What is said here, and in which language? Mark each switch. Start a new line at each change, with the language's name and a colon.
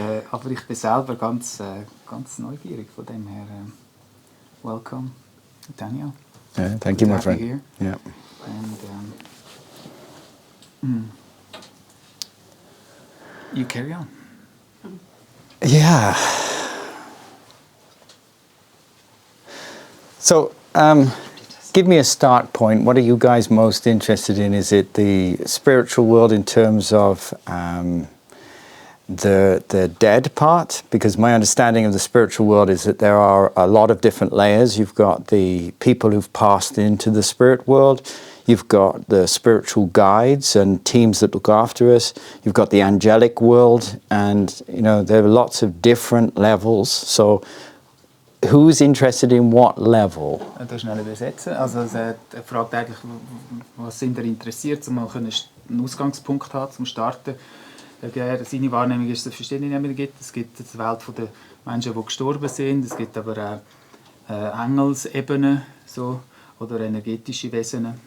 German: Aber ich bin selber ganz neugierig, von dem her.
English: Welcome, Nathaniel. Yeah, thank you, my friend. Here. Yeah. And you carry on. Yeah. So, give me a start point. What are you guys most interested in? Is it the spiritual world in terms of the dead part? Because my understanding of the spiritual world is that there are a lot of different layers. You've got the people who've passed into the spirit world. You've got the spiritual guides and teams that look after us. You've got the angelic world, and there are lots of different levels. So who's interested in what level?
German: Das schnell übersetzen. Also er fragt eigentlich, was sind interessiert, um mal einen Ausgangspunkt haben, zum Starten. Seine Wahrnehmung ist, dass es verschiedene Ebenen gibt. Es gibt die Welt der Menschen, die gestorben sind. Es gibt aber auch Engelsebenen so, oder energetische Wesen.